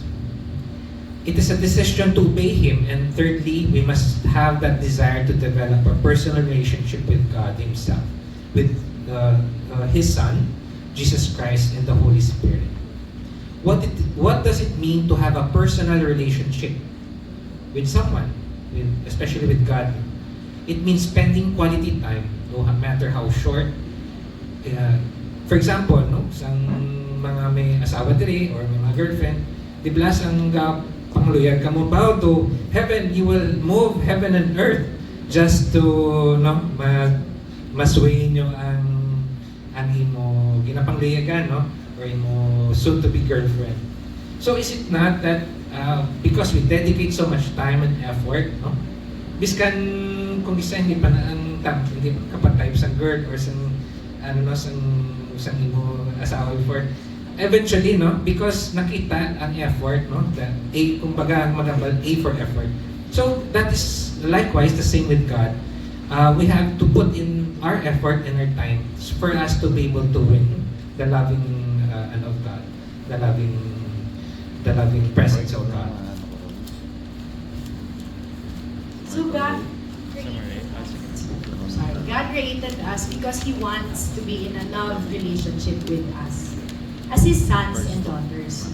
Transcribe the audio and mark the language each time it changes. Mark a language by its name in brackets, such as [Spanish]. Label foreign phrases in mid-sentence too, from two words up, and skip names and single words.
[English] It is a decision to obey Him. And thirdly, we must have that desire to develop a personal relationship with God Himself, with His Son, Jesus Christ, and the Holy Spirit. What does it mean to have a personal relationship with someone, especially with God? It means spending quality time, no matter how short. For example, [Hiligaynon] no, sang mga may asawa diri or may mga girlfriend, di ba sang pangluyag ka mo [English] bow to heaven, you will move heaven and earth just to [Hiligaynon] masway nyo ang imo ginapanglayagan, no, or imo [English] soon to be girlfriend. So is it not that because we dedicate so much time and effort, [Hiligaynon] no, biskan kung isa hindi pa na ang hindi ka pa type sa girl or sa sang imo asawa before, eventually, no, because nakita ang effort, no, [English] the A, [Hiligaynon] kumbaga magambal [English] A for effort. So that is likewise the same with God. We have to put in our effort and our time for us to be able to win the loving of God, the loving presence of God. So God created us because He wants to be in a love relationship with us as His sons and daughters.